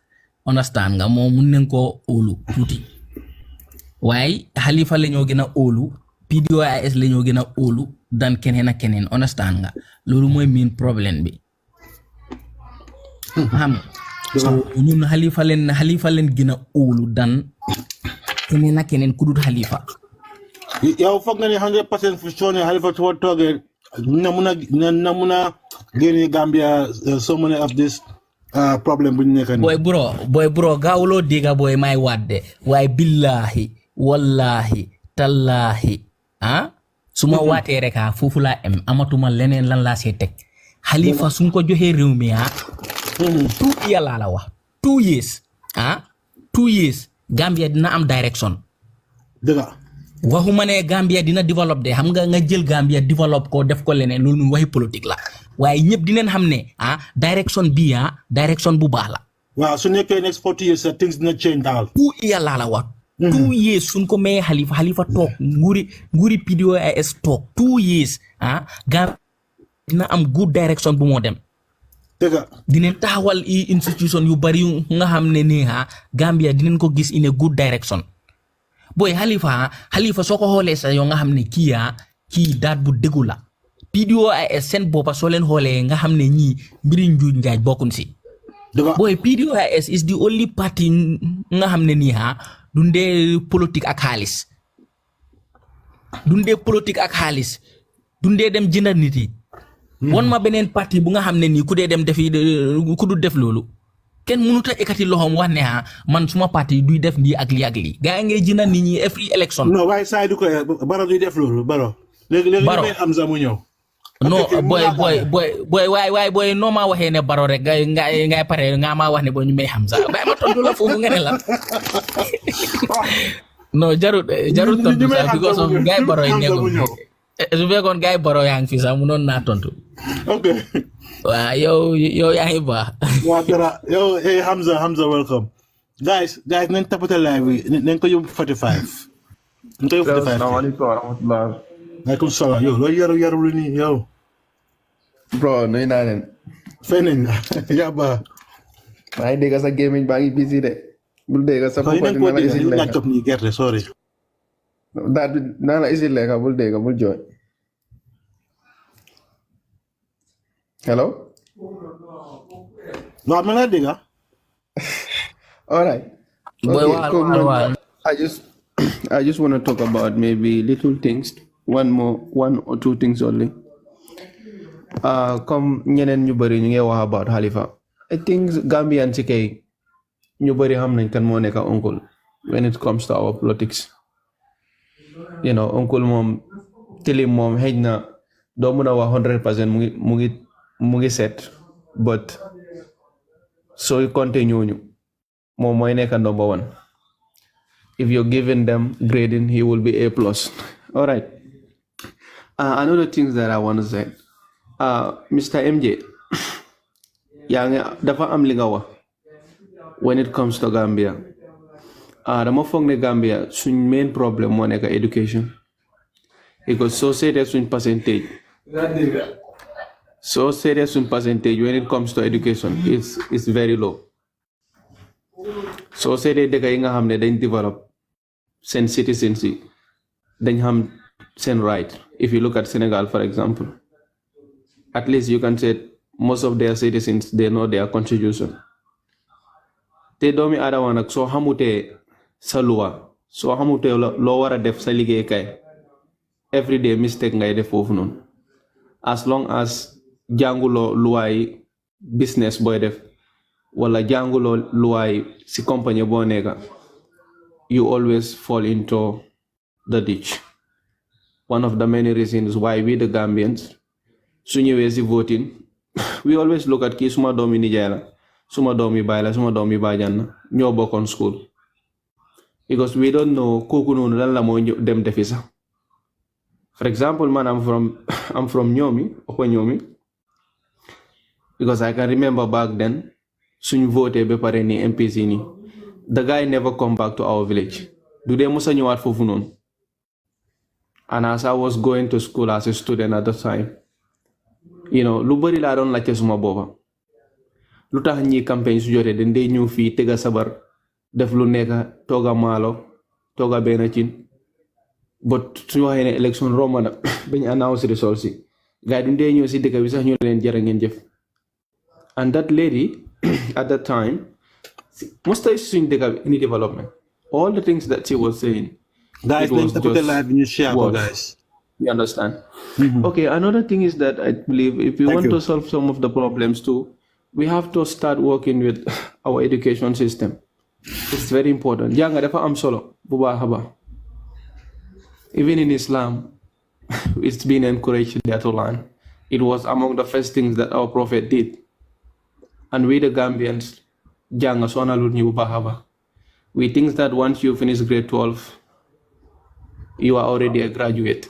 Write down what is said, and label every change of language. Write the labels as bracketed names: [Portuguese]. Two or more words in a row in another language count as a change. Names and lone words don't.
[Wolof] Understand nga moom mun nañ koo óolu tuuti waaye Halifa la ñoo gën a óolu PDOIS la ñoo gën a óolu dan keneen ak keneen understand nga loolu mooy main problème bi xam so ñun Halifa leen gën a óolu dan keneen ak keneen ku dul Halifa. yow foog nga ne 100% fu soone Halifa su toogee na mun a génne Gambia [English] so many of this [Wolof] problème bu ñu nekk nii. boy bro gaawuloo dégga boy may wadde waaye [Arabic] billahi wallahi tallahi [Wolof] su ma waatee rek foofu laa em amatuma leneen lan laa see teg Halifa su ko joxee réew mi 2 years laa la wax 2 years 2 years Gambia dina am direction. dëgg waxuma ne Gambia dina développe de xam nga jël Gambia développe ko def ko leneen loolu noonu waxi politique la waaye ñëpp dinañ xam ne direction bi direction bu baax la. waaw su nekkee [English] next 40 years things [Wolof] dina change daal. 2 years laa la wax. 2 years suñ ko mayee Halifa toog nguuri PDOIS toog 2 years Gambia dina am [English] good direction [Wolof] bu moo dem. dëgg dinañ taxawal institution yu bari nga xam ne nii Gambia dinañ ko gis [English] in a good direction. [Wolof] boy Halifa soo ko xoolee sa yow nga xam ne kii daat bu déggu la PDOIS seen boppa soo leen xoolee nga xam ne ñii mbiri njuuj njaaj bokkuñ si boy [English] PDOIS is the only party [Wolof] nga xam ne nii dundee politique ak xaalis dundee dem jëndal nit yi won ma beneen parti bu nga xam ne nii ku dee dem defi ku du def loolu kenn mënut a ekkati loxoom wax ne man suma parti duy def lii ak lii gaa ngay jënd nit ñi [English] every election. [Wolof] non waaye saa du ko Baro duy def loolu Baro. léegi may Hamza mu ñëw. non boy waay boy noo maa waxee ne Baro rek ngay pare nga maa wax ne boo ñu may Hamza ba ma tontu la foofu nga ne la. non jarut tontu sax because of gaay Baro yi nekkul su fekkoon gaay Baro yaa ngi fi sax munoon naa tontu. ok. waaw yow yaa ngi baax. waaw dara yow hey Hamza welcome. guys nañ tapate live bi nañ ko yóbbu 45. nañ ko yóbbu 45. [Arabic] السلام عليكم ورحمة الله. وعليكم السلام [Wolof] yow loolu yaru nii yow. bro nuyu naa leen. fay nañ la yaa baax. maa ngi dégg sa gémmiñ baa ngi busy de. bul dégg sa papa dina la isil lekka. ko nii gerte sorry. daal bi naa la isil lekka bul dégg bul jooy. hello. waaw ma nga dégg. [English] all right. Okay, I just want to talk about maybe little things. One or two things only. [Wolof] Comme ñeneen ñu bari ñu ngi wax about Halifa. [English] I think Gambian [Wolof] ci kay ñu bari xam nañ kan moo nekk uncle [English] when it comes to our politics. You know, [Wolof] uncle moom tilim moom xëj na doo mën a wax 100% mu ngi set but sooy compter ñooñu moom mooy nekk [English] number 1. If you're giving them grading, he will be A+. All right. Another thing that I want to say, Mr. MJ, [Wolof] dafa am li nga wax [English] when it comes to Gambia. [Wolof] Dama foog ne Gambia suñ [English] main problem [Wolof] moo nekk education. [English] Because so serious suñ percentage when it comes to education is very low. So serious [Wolof] dëkk yi nga xam ne dañ develop seen citizens yi dañ xam seen right. [English] If you look at Senegal, for example, at least you can say most of their citizens, they know their constitution. [Wolof] Te doomi aadama nag soo xamutee sa luwa soo xamutee loo war a def sa liggéey kay [English] everyday mistake [Wolof] ngay def foofu noonu. [English] As long as [Wolof] jànguloo luwaay business booy def wala jànguloo luwaay si compagnie boo nekka, [English] you always fall into the ditch. One of the many reasons why we the Gambians, [Wolof] su ñëwee si voting, [English] we always look at [Wolof] kii suma doomi nijaay la, suma doomi baay la, suma doomi baajan la, ñoo bokkoon school. [English] Because we don't know [Wolof] kooku noonu lan la moo dem defi sax. [English] For example, man, I'm from Nyomi, Okwa Nyomi, because I can remember back then, [Wolof] suñ vote be pare ni MPC ni, [English] the guy never come back to our village. Do they [Wolof] musa ñëwaat foofu noonu? [English] And as I was going to school as a student at the time, you know, [Wolof] lu bari laa doon laajte suma boppa. Lu tax ñi campagne su jotee dañ dee ñëw fii tega sabar, def lu nekk, tooga maalo, tooga benn cin. But su waxee ne election romb na bañ [English] announce results [Wolof] yi gars yi duñ dee ñëw si dëkk bi sax ñu leen jërë ngeen jëf. [English] And that lady at that time most of [Wolof] suñ dëkk bi [English] any development, all the things that she was saying, guys, let's put the live in your share, guys. You understand? Okay, another thing is that I believe if we want to solve some of the problems too, we have to start working with our education system. It's very important. [Wolof] Jàng dafa am solo bu baax a baax. [English] Even in Islam, it's been encouraged there to learn. It was among the first things that our Prophet did. And we the Gambians, we think that once you finish grade 12, you are already a graduate.